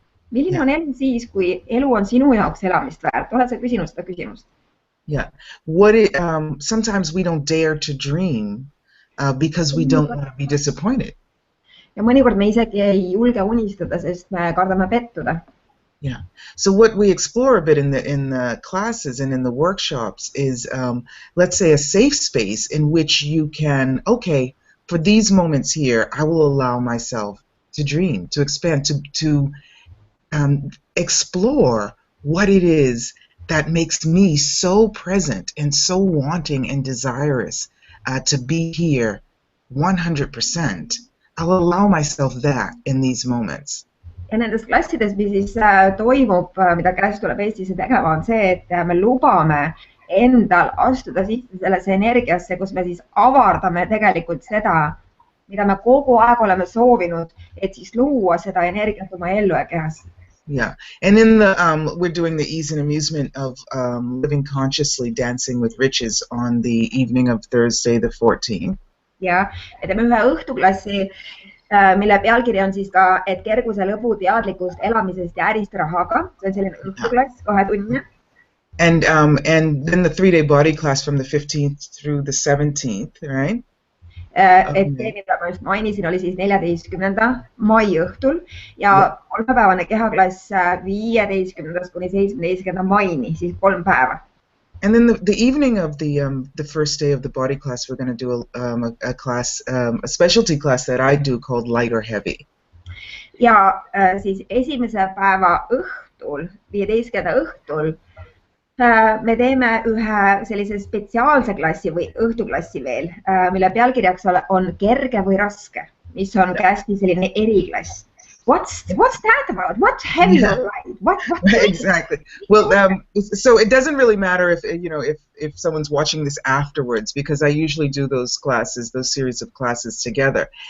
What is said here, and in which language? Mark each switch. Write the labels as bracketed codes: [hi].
[et] Milline on elu siis, kui elu on sinu jaoks elamist väärt? Oled sa küsinud seda küsimust? [en] Yeah. Sometimes we don't dare to dream because we don't want to be disappointed. [et] Ja mõnikord me isegi ei julge unistada, sest me kardame pettuda. [en] Yeah. So what we explore a bit in the classes and in the workshops is, let's say, a safe space in which you can, okay, for these moments here, I will allow myself to dream, to expand, to explore what it is that makes me so present and so wanting and desirous to be here 100%. I'll allow myself that in these moments. [et] Ja nendes klassides, mis siis toimub, mida Kass tuleb Eestisse tegema, on see, et me lubame endal astuda sisse sellesse energiasse, kus me siis avardame tegelikult seda, mida me kogu aeg oleme soovinud, et siis luua seda energiat oma ellu ja kehas. [en] Yeah, and in the we're doing the ease and amusement of living consciously, dancing with riches on the evening of Thursday the 14th. [et] Ja, me teeme ühe õhtuklassi, mille pealkiri on siis ka, et kerguse lõbu teadlikust elamisest ja ärist rahaga. See on selline õhtuklass, 2 tunnine. [en] And then the 3-day body class from the 15th through the 17th, right? [et] Et see, mida ma just mainisin, oli siis 14. mai õhtul ja 3-päevane kehaklass 15. kuni 17. maini, siis 3 päeva. [en] And then the evening of the first day of the body class, we're going to do a class, a specialty class that I do called light or heavy. [et] Ja siis esimese päeva õhtul, 15. õhtul, me teeme ühe sellise spetsiaalse klassi või õhtuklassi veel, mille pealkirjaks on kerge või raske, mis on hästi selline eriklass. [en] What's that about? What's heavy or light? What? Exactly. Well, so it doesn't really matter if someone's watching this afterwards, because I usually do those series of classes together.